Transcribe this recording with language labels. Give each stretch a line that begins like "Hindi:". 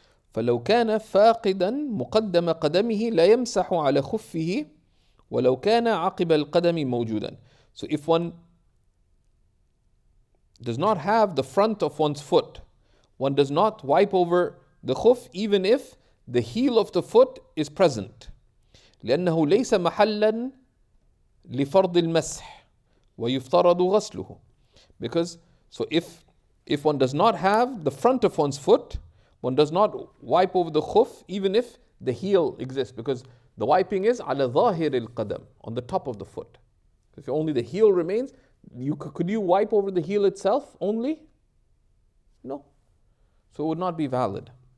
Arabic: فلو كان فاقدا مقدم قدمه لا يمسح على خفه ولو كان عقب القدم موجودا.
English: So if one does not have the front of one's foot, one does not wipe over the khuf even if the heel of the foot is present.
Arabic: لأنه ليس محلا لفرض المسح ويفترض غسله.
English: Because if one does not have the front of one's foot, one does not wipe over the khuf even if the heel exists, because the wiping is
Arabic: على ظاهر القدم,
English: on the top of the foot. If only the heel remains, could you wipe over the heel itself only? No. So it would not be valid.